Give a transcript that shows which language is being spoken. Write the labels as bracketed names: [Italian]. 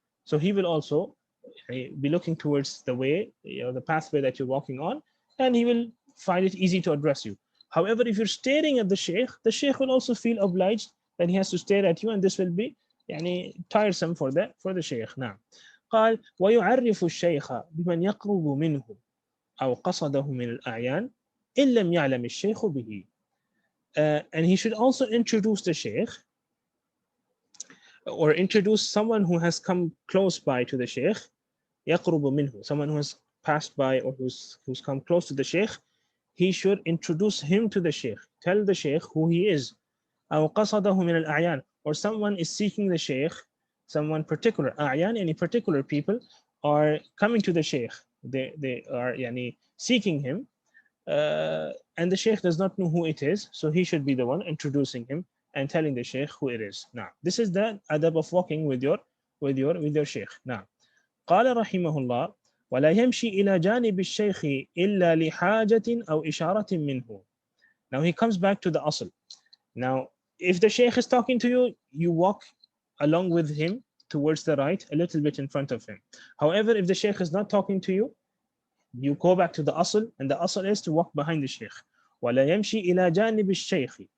[English] So he will also be looking towards the way, the pathway that you're walking on, and he will find it easy to address you. However, if you're staring at the sheikh will also feel obliged that he has to stare at you, and this will be tiresome for the sheikh. [Arabic] نعم. قال ويعرف الشيخ بمن يقرب منه أو قصده من الأعيان إن لم يعلم الشيخ به. [English] And he should also introduce the sheikh, or introduce someone who has come close by to the sheikh. [Arabic] يقرب منه, [English] someone who has passed by or who's come close to the sheikh. He should introduce him to the sheikh, tell the sheikh who he is. [Arabic] أو قصده من الأعيان, [English] or someone is seeking the sheikh, someone particular. أعيان, any particular people are coming to the sheikh. They are seeking him, and the sheikh does not know who it is, so he should be the one introducing him and telling the sheikh who it is. Now, this is the adab of walking with your sheikh. [Arabic] Now, قال رحمه الله ولا يمشي إلى جانب الشيخ إلا لحاجة أو إشارة منه. [English] Now he comes back to the asl. Now, if the sheikh is talking to you, you walk along with him towards the right, a little bit in front of him. However, if the sheikh is not talking to you, you go back to the asl, and the asl is to walk behind the sheikh. [Arabic] ولا يمشي إلى جانب الشيخ.